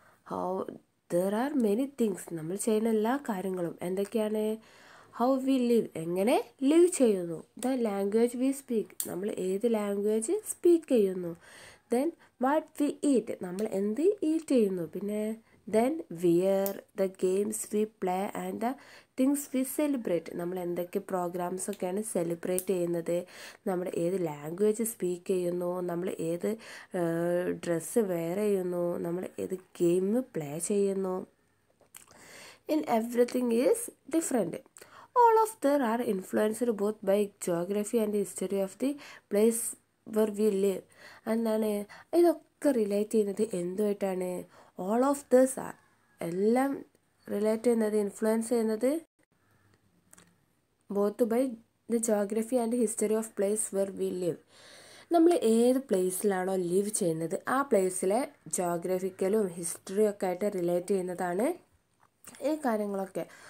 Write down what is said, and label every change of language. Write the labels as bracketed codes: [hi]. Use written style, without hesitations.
[en] how there are many things. [ml] നമ്മൾ ചെയ്യുന്ന എല്ലാ കാര്യങ്ങളും എന്തൊക്കെയാണ്? [en] how we live, [ml] എങ്ങനെ ലിവ് ചെയ്യുന്നു. [en] the language we speak, [ml] നമ്മൾ ഏത് ലാംഗ്വേജ് സ്പീക്ക് ചെയ്യുന്നു. [en] then what we eat, [ml] നമ്മൾ എന്ത് ഈറ്റ് ചെയ്യുന്നു. പിന്നെ [en] Then where, the games we play and the things we celebrate. [ml] നമ്മൾ എന്തൊക്കെ പ്രോഗ്രാംസൊക്കെയാണ് സെലിബ്രേറ്റ് ചെയ്യുന്നത്, നമ്മൾ ഏത് ലാംഗ്വേജ് സ്പീക്ക് ചെയ്യുന്നു, നമ്മൾ ഏത് ഡ്രസ്സ് വെയർ ചെയ്യുന്നു, നമ്മൾ ഏത് ഗെയിം പ്ലേ ചെയ്യുന്നു. [en] In everything is different. All of them are influenced both by geography and history of the place where we live. [ml] എന്താണ് ഇതൊക്കെ റിലേറ്റ് ചെയ്യുന്നത് എന്തുമായിട്ടാണ്? [en] all of those are, [ml] എല്ലാം റിലേറ്റ് ചെയ്യുന്നത്, ഇൻഫ്ലുവൻസ് ചെയ്യുന്നത് [en] Both by the geography and history of place where we live. [ml] നമ്മൾ ഏത് പ്ലേസിലാണോ live ചെയ്യുന്നത് ആ പ്ലേസിലെ ജോഗ്രഫിക്കലും ഹിസ്റ്ററിയും ഒക്കെ ആയിട്ട് റിലേറ്റ് ചെയ്യുന്നതാണ് ഈ കാര്യങ്ങളൊക്കെ.